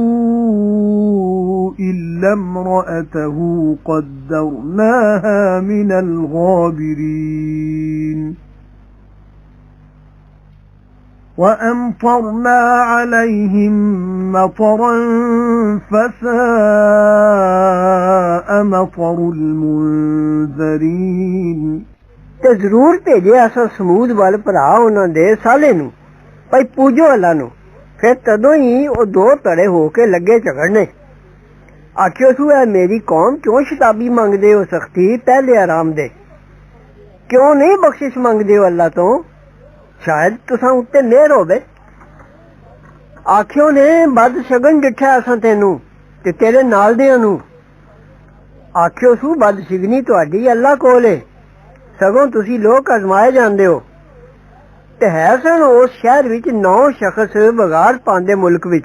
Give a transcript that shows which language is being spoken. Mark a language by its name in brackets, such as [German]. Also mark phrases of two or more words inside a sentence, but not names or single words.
[Arabic] إلا امرأته قدرناها من الغابرين وأمطرنا عليهم مطرا فساء مطر المنذرين [Punjabi] ਤੇ ਜ਼ਰੂਰ ਭੇਜਿਆ ਅਸਾਂ ਸਮੂਦ ਵੱਲ ਭਰਾ ਉਹਨਾਂ ਦੇ ਸਾਲੇ ਨੂੰ ਭਾਈ ਪੂਜੋ ਅੱਲਾ ਨੂੰ ਫਿਰ ਤਦੋਂ ਹੀ ਉਹ 2 ਧੜੇ ਹੋ ਕੇ ਲੱਗੇ ਝਗੜਨੇ ਆਖਿਓ ਸੂ ਐ ਮੇਰੀ ਕੌਮ ਕਿਉਂ ਸ਼ਤਾਬੀ ਮੰਗਦੇ ਹੋ ਸਖਤੀ ਪਹਿਲੇ ਆਰਾਮ ਦੇ ਕਿਉਂ ਨਹੀਂ ਬਖਸ਼ਿਸ਼ ਮੰਗਦੇ ਹੋ ਅੱਲਾ ਤੋਂ ਸ਼ਾਇਦ ਤੁਸਾਂ ਉੱਤੇ ਮਿਹਰ ਹੋਵੇ ਆਖਿਓ ਨੇ ਬਦ ਸ਼ਗਨ ਡਿੱਠਾ ਅਸਾਂ ਤੈਨੂੰ ਤੇ ਤੇਰੇ ਨਾਲ ਦਿਆਂ ਨੂੰ ਆਖਿਓ ਸੂ ਬਦ ਸ਼ਗਨੀ ਤੁਹਾਡੀ ਅੱਲਾਹ ਕੋਲ ਹੈ ਸਗੋਂ ਤੁਸੀਂ ਲੋਕ ਅਜ਼ਮਾਏ ਜਾਂਦੇ ਹੋ ਤੇ ਹੈ ਸਨ ਉਸ ਸ਼ਹਿਰ ਵਿਚ 9 ਸ਼ਖ਼ਸ ਬਗਾੜ ਪਾਂਦੇ ਮੁਲਕ ਵਿਚ